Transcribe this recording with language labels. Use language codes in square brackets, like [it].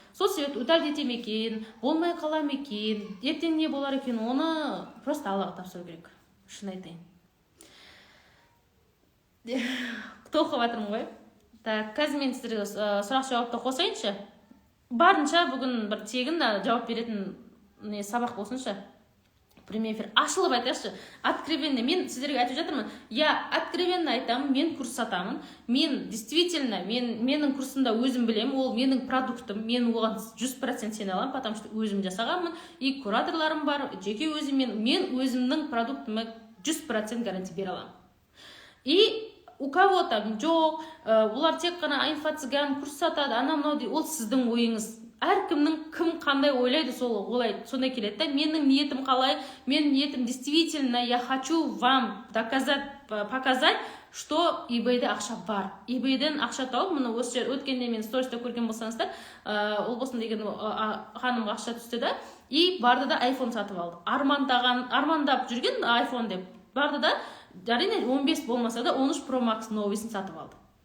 [kk] Сол себепті [ru] удалить [kk] етем екен, болмай қалам екен, ертең не болар екен, оны [ru] просто [kk] Аллаға тапсыру керек, шын айтайын. Тоқып жатырмын ғой. Қазір мен сіздерге сұрақ жауапты қосайыншы. Барынша бүгін бір тегін жауап беретін сабақ болсыншы. [ru] Прямой эфир [kk] ашылып айтайықшы. [ru] Откровенно [kk] мен сіздерге айтып жатырмын. [ru] Я откровенно [kk] айтамын, мен курс сатамын. Мен [ru] действительно, [kk] менің курсымда өзім білемін, ол менің продуктым. Мен оған 100% сене аламын, [ru] потому что [kk] өзім жасағанмын. [ru] И [kk] кураторларым бар, жеке өзіммен, мен өзімнің продуктыма 100% гарантия бере аламын. [ru] И у кого-то [kk] жоқ, олар тек қана инфо-цыган курс сатады, анау дейді, ол сіздің ойыңыз. Әркімнің кім қандай ойлайды, сондай келеді да. Менің ниетім қалай? Менің ниетім [ru] действительно, я хочу вам показать, что [kk] eBay'де ақша бар. eBay'ден ақша тауып, мұны өткенде мен сториста көрген болсаңыздар, ол болсын деген ханымға ақша түсті да, [ru] и [kk] барды да iPhone сатып алды. Армандап жүрген iPhone деп барды да, әрине 15 болмаса да 13 Pro Max новыйсын сатып алды.